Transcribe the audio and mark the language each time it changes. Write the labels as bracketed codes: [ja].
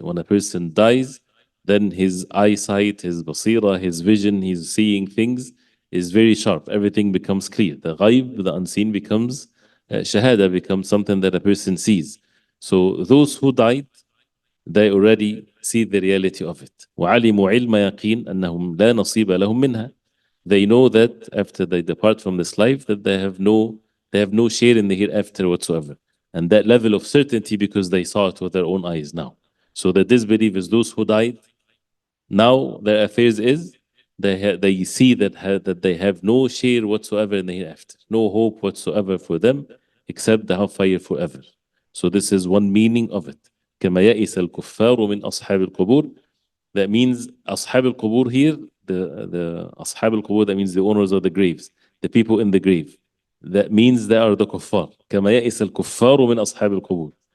[en] When a person dies, then his eyesight, his basira, his vision, he's seeing things is very sharp. Everything becomes clear. The ghaib, the unseen, becomes shahada, becomes something that a person sees. So those who died, they already see the reality of it. [ar] وعلموا علم يقين أنهم لا نصيب لهم منها. [en] They know that after they depart from this life, that they have no share in the hereafter whatsoever. And that level of certainty because they saw it with their own eyes now. So the disbelievers, those who died, now their affairs is they see that they have no share whatsoever in the hereafter, no hope whatsoever for them except the hellfire forever. So this is one meaning of it. [ar] كما يئس الكفار من أصحاب القبور. [en] That means [ar] أصحاب القبور here, [en] the [ar] أصحاب القبور, [en] that means the owners of the graves, the people in the grave. That means they are the kuffar. [ar] كما يئس الكفار من أصحاب القبور.